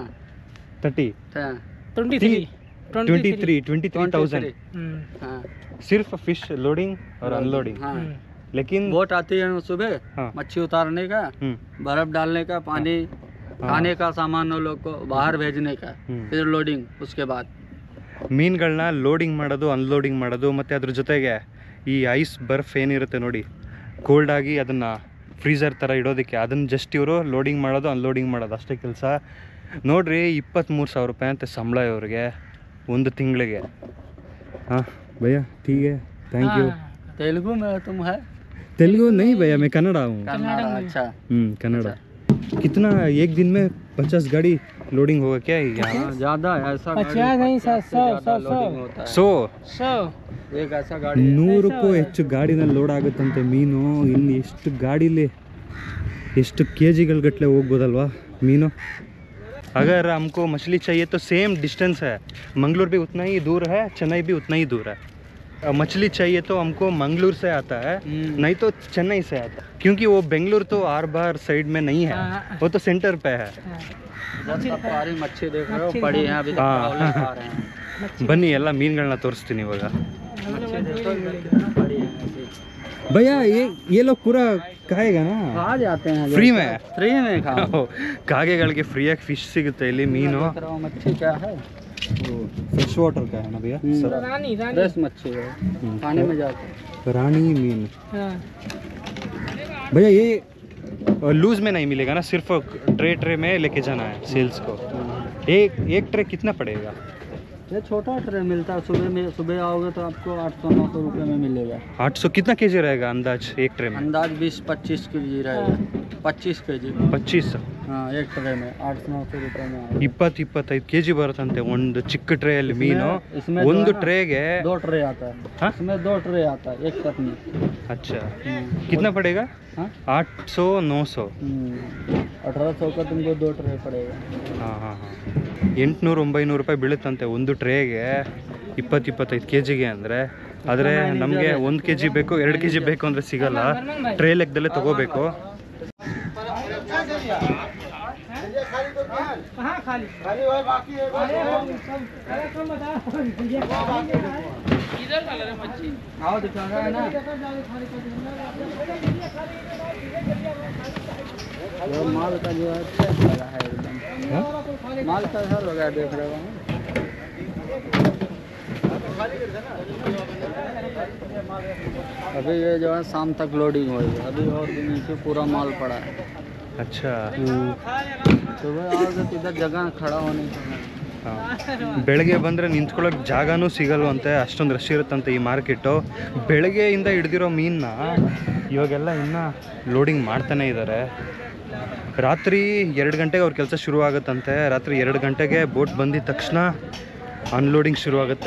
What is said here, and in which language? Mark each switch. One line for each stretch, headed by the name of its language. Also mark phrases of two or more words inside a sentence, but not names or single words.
Hindi: 30 23,000 हाँ। सिर्फ
English: fish loading
Hindi: और अनलोडिंग। हाँ, लेकिन बोट आती है सुबह, हाँ। मच्छी उतारने का, बर्फ डालने का, पानी खाने का सामान उन लोग को बाहर भेजने का, फिर लोडिंग उसके बाद।
Kannada: ಮೀನುಗಳನ್ನ ಲೋಡಿಂಗ್ ಮಾಡೋದು, ಅನ್ಲೋಡಿಂಗ್ ಮಾಡೋದು, ಮತ್ತು ಅದ್ರ ಜೊತೆಗೆ ಈ ಐಸ್ ಬರ್ಫ್ ಏನಿರುತ್ತೆ ನೋಡಿ, ಕೋಲ್ಡ್ ಆಗಿ ಅದನ್ನು ಫ್ರೀಸರ್ ಥರ ಇಡೋದಕ್ಕೆ, ಅದನ್ನು ಜಸ್ಟ್ ಇವರು ಲೋಡಿಂಗ್ ಮಾಡೋದು ಅನ್ಲೋಡಿಂಗ್ ಮಾಡೋದು ಅಷ್ಟೇ ಕೆಲಸ. ನೋಡಿರಿ 23,000 ರೂಪಾಯಿ ಅಂತೆ ಸಂಬಳ ಇವ್ರಿಗೆ ಒಂದು ತಿಂಗಳಿಗೆ.
Hindi: हाँ भैया ठीक है,
English: thank you.
Hindi: तेलुगु में तुम है? तेलुगु नहीं भैया, मैं कन्नड़ा हूँ। कन्नड़ा, अच्छा। कन्नड़ा। कितना एक दिन में 50 गाड़ी लोडिंग होगा क्या यहाँ? ज्यादा ऐसा 50 नहीं, 100 एक ऐसा गाड़ी
Kannada: 100ಕ್ಕೂ ಹೆಚ್ಚು ಗಾಡಿನಲ್ಲಿ ಲೋಡ್ ಆಗುತ್ತಂತೆ ಮೀನು. ಇಲ್ಲಿ ಎಷ್ಟು ಗಾಡೀಲಿ ಎಷ್ಟು KG ಗಟ್ಟಲೆ ಹೋಗ್ಬೋದಲ್ವಾ ಮೀನು.
Hindi: अगर हमको मछली चाहिए तो
English: same distance
Hindi: है, मंगलूर भी उतना ही दूर है, चेन्नई भी उतना ही दूर है. मछली चाहिए तो हमको मंगलूर से आता है, नहीं तो चेन्नई से आता है, क्योंकि वो बेंगलुरु तो आर बार साइड में नहीं है, वो तो सेंटर पे है. सारी मच्छी देख रहे हो पड़ी है अभी तक खा रहे हैं.
Kannada: ಬನ್ನಿ ಎಲ್ಲ ಮೀನುಗಳನ್ನ ತೋರಿಸ್ತೀನಿ ಇವಾಗ.
Hindi: भैया ये लोग पूरा खाएगा ना? खा जाते हैं फ्री में? फ्री में खाओ.
Kannada: ಕಾಗೆಗಳಿಗೆ ಫ್ರೀಯಾಗಿ ಫಿಶ್ ಸಿಗುತ್ತೆ ಇಲ್ಲಿ ಮೀನು.
Hindi: मच्छी क्या है?
English: fresh water
Hindi: का है ना भैया? रानी फ्रेश मच्छी है, पानी में जाते हैं. रानी मीन। हाँ। भैया ये लूज में नहीं मिलेगा ना, सिर्फ ट्रे में लेके जाना है सेल्स को. एक ट्रे कितना पड़ेगा? ये छोटा ट्रे मिलता है, सुबह आओगे तो आपको 800-900 रुपये में मिलेगा. 800 कितना केजी रहेगा अंदाज एक ट्रे में? अंदाज 20-25 केजी रहेगा. 25 केजी. 25. हाँ, एक ट्रे में 800-900 रुपये में.
Kannada: 20-25 ಕೆಜಿ ಬರುತ್ತಂತೆ ಒಂದು ಚಿಕ್ಕ ಟ್ರೇಯಲ್ಲಿ ಮೀನು.
Hindi: इसमें
Kannada: ಒಂದು ಟ್ರೇಗೆ
Hindi: 2 ट्रे आता है. हाँ? इसमें 2 ट्रे आता है एक ट्रक में. अच्छा, कितना पड़ेगा? हाँ? 800-900. 1800 का तुमको 2 ट्रे पड़ेगा.
Kannada: ಹಾಂ ಹಾಂ ಹಾಂ 800-900 ರೂಪಾಯಿ ಬೀಳುತ್ತಂತೆ ಒಂದು ಟ್ರೇಗೆ 20-25 ಕೆಜಿಗೆ ಅಂದರೆ. ಆದರೆ ನಮಗೆ 1 ಕೆಜಿ ಬೇಕು 2 ಕೆಜಿ ಬೇಕು ಅಂದರೆ ಸಿಗಲ್ಲ, ಟ್ರೇ ಲೆಕ್ಕದಲ್ಲೇ ತಗೋಬೇಕು.
Hindi: आओ दिखा रहा है ना. वो माल का जो है लगा है एकदम. माल का हर वगैरह देख रहे हो. अभी ये जो है शाम तक लोडिंग होगी, अभी और भी नीचे पूरा माल पड़ा है. अच्छा, सुबह आओगे तो इधर जगह खड़ा होने का.
Kannada: ಬೆಳಗ್ಗೆ ಬಂದರೆ ನಿಂತ್ಕೊಳ್ಳೋಕೆ ಜಾಗನೂ ಸಿಗಲ್ವಂತೆ, ಅಷ್ಟೊಂದು ರಶ್ ಇರುತ್ತಂತೆ ಈ ಮಾರ್ಕೆಟು. ಬೆಳಗ್ಗೆಯಿಂದ ಹಿಡ್ದಿರೋ ಮೀನನ್ನ ಇವಾಗೆಲ್ಲ ಇನ್ನೂ ಲೋಡಿಂಗ್ ಮಾಡ್ತಾನೆ ಇದ್ದಾರೆ. ರಾತ್ರಿ 2 ಗಂಟೆಗೆ ಅವ್ರ ಕೆಲಸ ಶುರುವಾಗುತ್ತಂತೆ. ರಾತ್ರಿ 2 ಗಂಟೆಗೆ ಬೋಟ್ ಬಂದಿದ ತಕ್ಷಣ ಅನ್ಲೋಡಿಂಗ್ ಶುರುವಾಗುತ್ತೆ.